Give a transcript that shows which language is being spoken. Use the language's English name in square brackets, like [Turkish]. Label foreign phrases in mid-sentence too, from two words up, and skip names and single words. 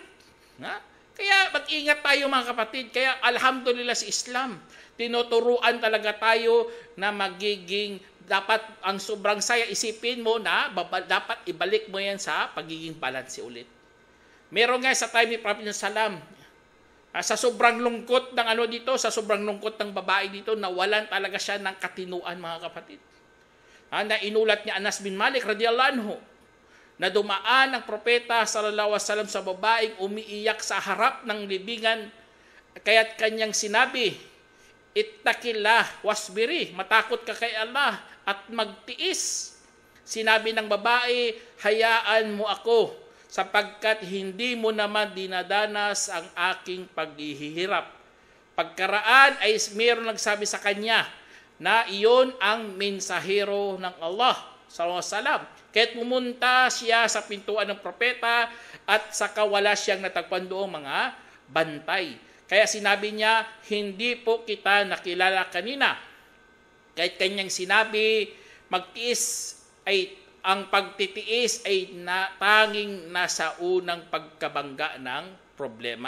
[Filipino] Kaya mag-ingat tayo mga kapatid. Kaya alhamdulillah sa Islam, tinuturuan talaga tayo na dapat ang sobrang saya, isipin mo na dapat ibalik mo yan sa pagiging balanse ulit. Meron nga sa time ni Prophet Salam, sa sobrang lungkot ng sa sobrang lungkot ng babae dito, nawalan talaga siya ng katinuan mga kapatid. Na inulat ni Anas bin Malik [Arabic] رضي الله عنه, [Filipino] na dumaan ang propeta [Arabic] صلى الله عليه وسلم [Filipino] sa babaeng umiiyak sa harap ng libingan, kaya't kanyang sinabi, [Arabic] اتقي الله واصبري, [Filipino] matakot ka kay Allah at magtiis. Sinabi ng babae, hayaan mo ako sapagkat hindi mo naman dinadanas ang aking paghihirap. Pagkaraan ay mayroon nagsabi sa kanya na iyon ang mensahero ng Allah [Arabic] صلى الله عليه وسلم. [Filipino] Kaya't pumunta siya sa pintuan ng propeta at saka wala siyang natagpuan doong mga bantay. Kaya sinabi niya, hindi po kita nakilala kanina. Kahit kanyang sinabi, ang pagtitiis ay tanging nasa unang pagkabangga ng problema.